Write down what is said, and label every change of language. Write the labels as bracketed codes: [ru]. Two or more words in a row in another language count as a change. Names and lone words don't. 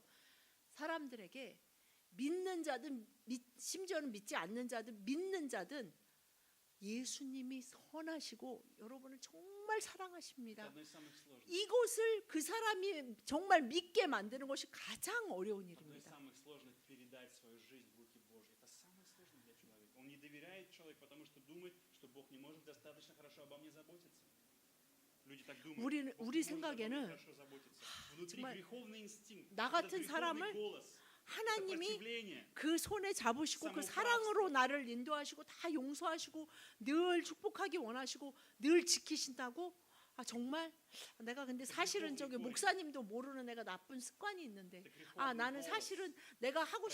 [ko] 사람들에게 믿는 자든 심지어는 믿지 않는 자든 믿는 자든 예수님이 선하시고 여러분을 정말 [ru] Это [ko] 사랑하십니다. [ru] одно из самых сложных. [ko] 이것을 그 사람이 정말 믿게 만드는 것이 가장 어려운 [ru] Одно из [ko] 일입니다. [ru] самых сложных передать свою жизнь в руки Божьи. Это самое сложное для человека. Он не доверяет человеку, потому что думает, что Бог не может достаточно хорошо обо мне заботиться. Люди так думают. [ko] 우리 [ru] Бог не [ko] 우리 [ru] может обо мне [ko] 생각에는 [ru] хорошо заботиться. Внутри [ko] 정말 [ru] греховный инстинкт, [ko] 나 [ru] этот [ko] 같은 [ru] греховный [ko] 사람을 [ru] голос, [ko] 하나님이 [ru] сопротивление. [ko] 그 손에 잡으시고 그 사모프라스트. 사랑으로 나를 인도하시고 다 용서하시고 늘 축복하기 원하시고 늘 지키신다고? 아 정말 내가 근데 사실은 저기 목사님도 모르는 내가 나쁜 습관이 있는데 아 나는 사실은 내가 하고